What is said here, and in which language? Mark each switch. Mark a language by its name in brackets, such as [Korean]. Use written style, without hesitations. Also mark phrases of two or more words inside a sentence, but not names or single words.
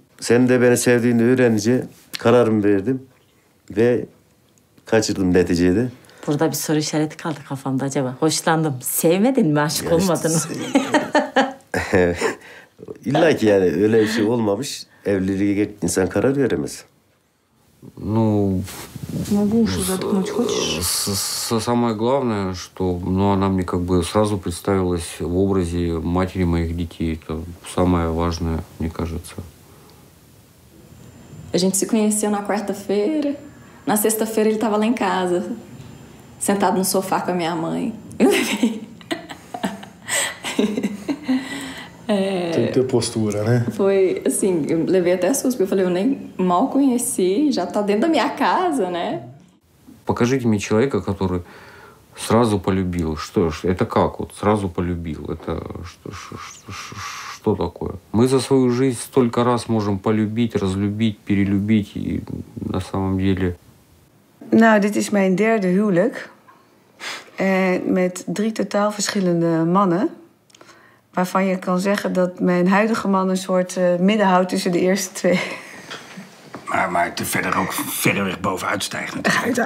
[Turkish] Senin de beni sevdiğini öğrenince kararımı verdim. Ve kaçırdım neticede. Burada bir soru işareti kaldı kafamda acaba. Hoşlandım. Sevmedin mi? Aşık olmadın mı? İlla ki yani öyle bir şey olmamış. Evliliğe insan karar veremez. [Russian] Ну, могу уши заткнуть, хочешь? Самое главное, что она мне как бы сразу представилась в образе матери моих детей. Это самое важное, мне кажется. [Portuguese] A gente se conheceu na quarta-feira. Na sexta-feira ele estava lá em casa, sentado no sofá com a minha mãe. Eu levei. Tem que ter postura, né? Foi assim, eu levei até susto, porque eu falei, eu nem mal conheci, já tá dentro da minha casa, né? [Russian] Покажите мне человека, который сразу полюбил. Что ж, это как вот сразу полюбил? Это что такое? Мы за свою жизнь столько раз можем полюбить, разлюбить, перелюбить, и на самом деле... [Dutch] Nou, dit is mijn 3e huwelijk. Met 3 totaal verschillende mannen. Waarvan je kan zeggen dat mijn huidige man een soort midden houdt tussen de eerste 2. Maar het er verder ook verder weg bovenuit stijgt natuurlijk.